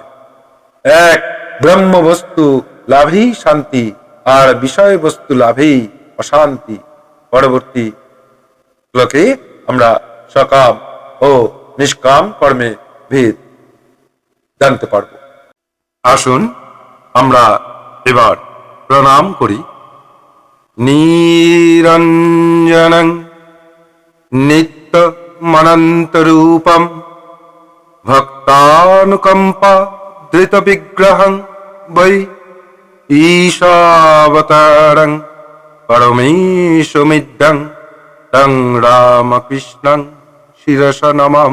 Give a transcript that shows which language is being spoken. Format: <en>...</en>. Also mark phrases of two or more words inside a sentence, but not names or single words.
<bn>এক ব্রহ্ম বস্তু লাভেই শান্তি, আর বিষয় বস্তু লাভেই অশান্তি। পরবর্তী শ্লোকে আমরা সকাম ও নিষ্কাম কর্মে ভেদ জানতে পারব। আসুন আমরা এবার প্রণাম করি।</bn> <sa>নিরঞ্জনং নিত্যমনন্তরূপম ভক্তানুকম্পা ধৃত বিগ্রহং বৈ ঈশাবতারং পরমেশমিদ্যং তং রামকৃষ্ণং শিরস নমাম।</sa>